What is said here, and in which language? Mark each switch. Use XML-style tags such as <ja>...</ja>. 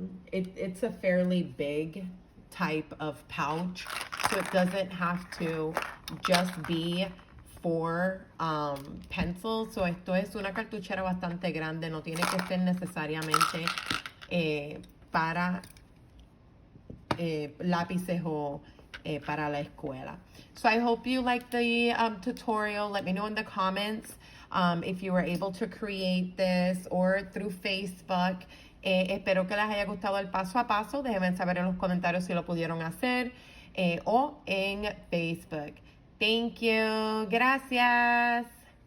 <en>It's a fairly big type of pouch, so it doesn't have to just be for pencils.</en> <es>So esto es una cartuchera bastante grande, no tiene que ser necesariamente para lápices o para la escuela.</es> <en>So I hope you liked the tutorial. Let me know in the comments if you were able to create this or through Facebook.</en> <es>Espero que les haya gustado el paso a paso. Déjenme saber en los comentarios si lo pudieron hacer o en Facebook.</es> <en>Thank you.</en> <es>Gracias.</es>